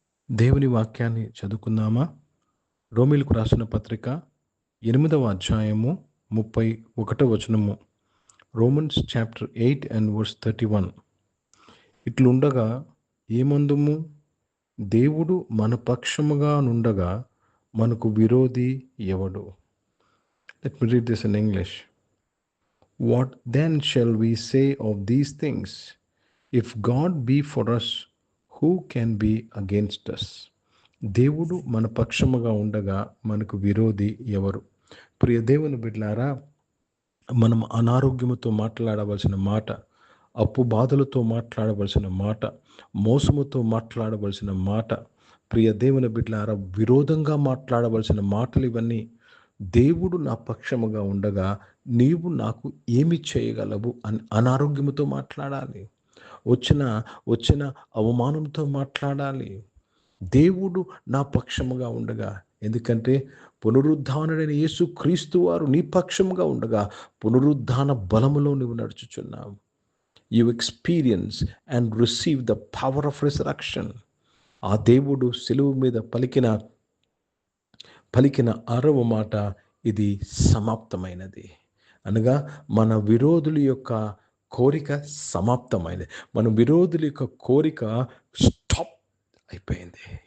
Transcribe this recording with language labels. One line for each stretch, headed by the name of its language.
Telugu: దేవుని వాక్యాన్ని చదువుకుందామా? రోమీలకు రాసిన పత్రిక 8వ అధ్యాయము 31వ వచనము.
English: Romans chapter 8 and verse 31.
Telugu: ఇట్లుండగా ఏమందుము, దేవుడు మన పక్షముగా నుండగా మనకు విరోధి ఎవడు?
English: Let me read this in English. What then shall we say of these things? If God be for us, who can be against us?
Telugu: దేవుడు మన పక్షముగా ఉండగా మనకు విరోధి ఎవరు? ప్రియ దేవుని బిడ్డలారా, మనం అనారోగ్యముతో మాట్లాడవలసిన మాట, అప్పు బాధలతో మాట్లాడవలసిన మాట, మోసముతో మాట్లాడవలసిన మాట, ప్రియ దేవుని బిడ్డలారా, విరోధంగా మాట్లాడవలసిన మాటలు ఇవన్నీ. దేవుడు నా పక్షముగా ఉండగా నీవు నాకు ఏమి చేయగలవు అని అనారోగ్యముతో మాట్లాడాలి. వచ్చిన అవమానంతో మాట్లాడాలి. దేవుడు నా పక్షముగా ఉండగా, ఎందుకంటే పునరుద్ధానుడైన యేసు క్రీస్తు వారు నీ పక్షముగా ఉండగా పునరుద్ధాన బలములో నువ్వు నడుచుచున్నావు.
English: You experience and receive the power of resurrection.
Telugu: ఆ దేవుడు సిలువ మీద పలికిన 6వ మాట, ఇది సమాప్తమైనది అనగా మన విరోధుల యొక్క కోరిక సమాప్తమైనది. మన విరోధుల యొక్క కోరిక స్టాప్ అయిపోయింది.